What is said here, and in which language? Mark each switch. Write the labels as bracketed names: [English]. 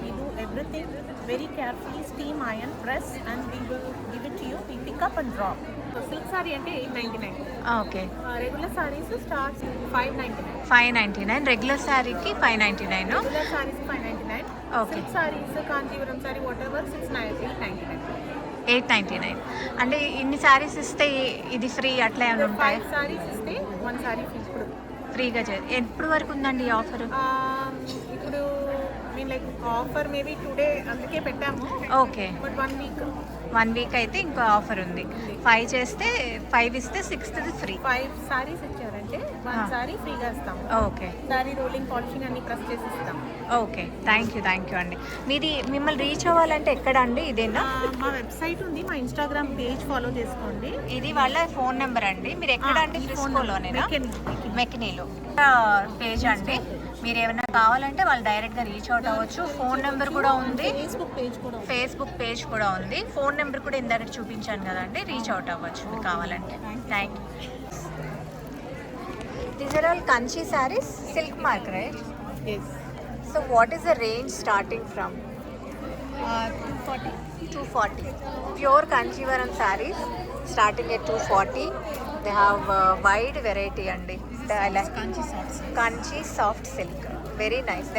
[English] We do everything very carefully, steam iron, press, and we will give it to you. We pick up and drop. So silk saree ante 899. Okay. Regular sarees starts 599. [Telugu] 599 regular శారీకి 599. [English] Regular sarees 599. Okay. Silk sarees, Kanjivaram saree, whatever, 899. 899. [Telugu] అంటే ఇన్ని శారీస్ ఇస్తే ఇది free అట్లా ఏమైనా ఉంటాయా? [English] 5 sarees ఇస్తే 1 saree free. [Telugu] ఇప్పుడు ఫ్రీగా ఎప్పుడు వరకు ఉందండి ఈ ఆఫర్? [English] ఇప్పుడు mean like offer maybe today అందుకే పెట్టాము. ఓకే. బట్ [Telugu] 1 వీక్ అయితే ఇంకో ఆఫర్ ఉంది. 5 చేస్తే 5 ఇస్తే 6th ఫ్రీ. 5 sarees ఇచ్చారంటే 1 saree ఫ్రీగా ఇస్తాము. [English] Okay. [Telugu] సారీ రోలింగ్, పాలిషింగ్ అన్ని ప్రెస్ చేసి ఇస్తాము. ఓకే. థ్యాంక్ యూ అండి. మిమ్మల్ని రీచ్ అవ్వాలంటే ఎక్కడ అండి? ఇదేనా? మా వెబ్సైట్ ఉంది, మా ఇన్స్టాగ్రామ్ పేజ్ ఫాలో చేసుకోండి. ఇది వాళ్ళ ఫోన్ నెంబర్ అండి. మీరు ఎక్కడ అండి? ఫ్రిస్కోలోనేనా? మెకినీలో పేజ్ అండి. మీరు ఏమైనా కావాలంటే వాళ్ళు డైరెక్ట్గా రీచ్ అవుట్ అవ్వచ్చు. ఫోన్ నెంబర్ కూడా ఉంది, ఫేస్బుక్ పేజ్ కూడా ఉంది. ఫోన్ నెంబర్ కూడా ఇందాక చూపించాను కదండి, రీచ్ అవుట్ అవ్వచ్చు మీకు కావాలంటే. [English] Thank you. These are all Kanchi sarees, silk mark, right? Yes. So what is the range starting from? 240. 240. Pure Kanchivaram sarees starting at 240. They have wide variety andi. I like Kanchi soft silk. Very nice.